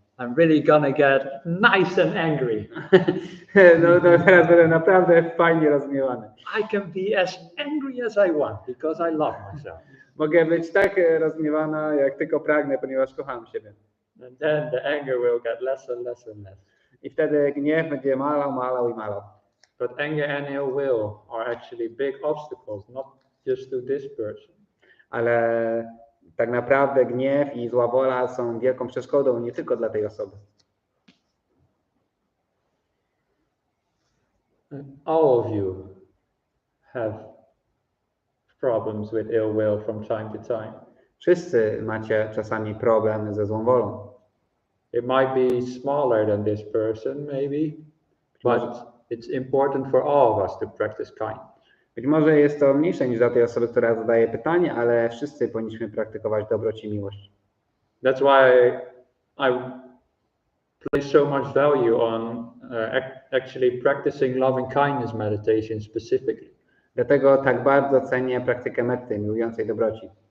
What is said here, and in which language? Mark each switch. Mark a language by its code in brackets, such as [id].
[en] I'm really gonna get nice and angry. [pl] No teraz będę naprawdę fajnie rozgniewany. [en] I can be as angry as I want because I love myself. [pl] Mogę być tak rozgniewana, jak tylko pragnę, ponieważ kocham siebie. [en] And then the anger will get less and less and less. [pl] I wtedy gniew będzie malał. [en] But anger and ill will are actually big obstacles, not just to this person. [pl] Ale tak naprawdę gniew i zła wola są wielką przeszkodą nie tylko dla tej osoby. [en] All of you have problems with ill will from time to time. [pl] Wszyscy macie czasami problem ze złą wolą. [en] It might be smaller than this person, maybe, but it's important for all of us to practice kindness. [pl] Być może jest to mniejsze niż dla tej osoby, która zadaje pytanie, ale wszyscy powinniśmy praktykować dobroć i miłość. [en] That's why I place so much value on actually practicing loving kindness meditation specifically. [pl] Dlatego tak bardzo cenię praktykę metty, miłującej dobroci.